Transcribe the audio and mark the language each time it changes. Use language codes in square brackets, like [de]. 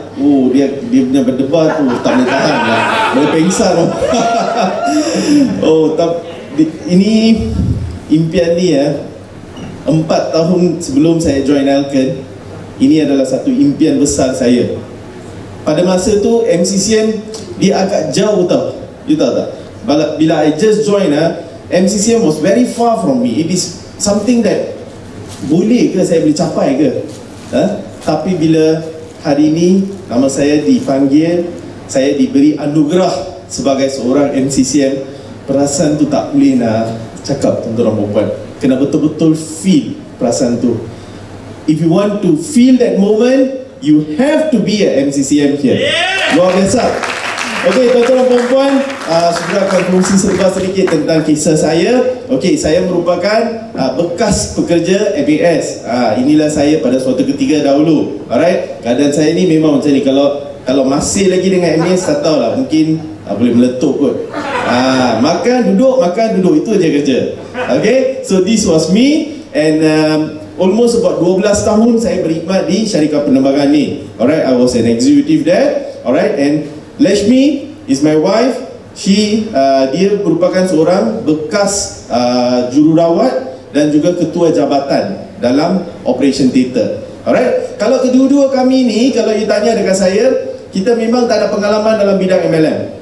[ms] Oh, dia punya berdebar tu tak boleh tahan lah. Boleh pengsan lah. Oh, ini impian ni ya. 4 tahun sebelum saya join Alken, ini adalah satu impian besar saya. Pada masa tu MCCM dia agak jauh tau. [en] You [ms] tahu tak? [en] Bila I just join MCCM was very far from me. It is something that [ms] boleh ke saya boleh capai ke? Tapi bila hari ini nama saya dipanggil, saya diberi anugerah sebagai seorang MCCM, perasaan tu tak boleh nak cakap tuan-tuan perempuan. Kena betul-betul feel perasaan tu. [en] If you want to feel that moment, you have to be a MCCM here. [ms] Luar biasa. Okey, tuan-tuan dan perempuan, sudah akan kongsi sedikit tentang kisah saya. Okey, saya merupakan bekas pekerja MAS. Inilah saya pada suatu ketika dahulu. Alright, keadaan saya ni memang macam ni. Kalau masih lagi dengan MAS, tak tahulah, mungkin boleh meletup kot. Makan, duduk, itu je kerja. [en] Okay, so this was me. And almost about [ms] 12 tahun saya berkhidmat di syarikat penerbangan ni. [en] Alright, I was an executive there. Alright, and Lashmi is my wife. [ms] Dia merupakan seorang bekas jururawat dan juga ketua jabatan dalam operation theater. Alright, kalau kedua-dua kami ni, kalau you tanya dekat saya, kita memang tak ada pengalaman dalam bidang MLM.